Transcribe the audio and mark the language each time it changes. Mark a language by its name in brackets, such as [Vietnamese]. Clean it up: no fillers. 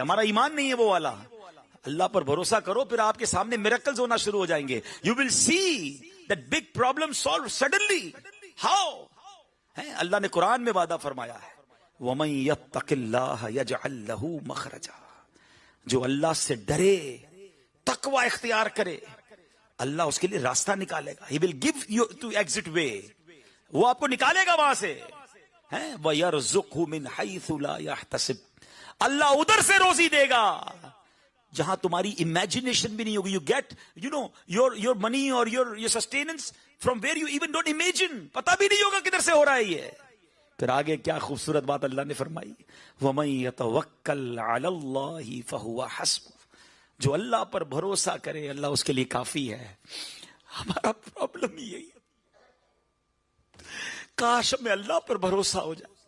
[Urdu] ہمارا ایمان نہیں ہے وہ والا. اللہ پر بھروسہ کرو، پھر آپ کے سامنے میریکلز ہونا شروع ہو جائیں گے. [English] You will see that big problem solved suddenly. How? [Urdu] اللہ نے قرآن میں وعدہ فرمایا ہے، [Arabic] وَمَن يَتَّقِ اللَّهَ يَجْعَل لَّهُ مَخْرَجًا. [Urdu] جو اللہ سے ڈرے، تقوی اختیار کرے، اللہ اس کے لیے راستہ نکالے گا. [English] He will give you to exit way. [Urdu] وہ آپ کو نکالے گا وہاں سے. [Arabic] وَيَرْزُقْهُ مِنْ حَيْثُ لَا يَحْتَسِبْ. [Urdu] اللہ ادھر سے روزی دے گا جہاں تمہاری امیجنیشن بھی نہیں ہوگی. [English] You get, your money or your sustenance from where you even don't imagine. [Urdu] پتہ بھی نہیں ہوگا کدھر سے ہو رہا ہے یہ. پھر آگے کیا خوبصورت بات اللہ نے فرمائی، [Arabic] وَمَن يَتَوَكَّلْ عَلَى اللَّهِ فَهُوَ حَسْبُهُ. [Urdu] جو اللہ پر بھروسہ کرے اللہ اس کے لیے کافی ہے. ہمارا پرابلم یہی ہے، کاش میں اللہ پر بھروسہ ہو جائے.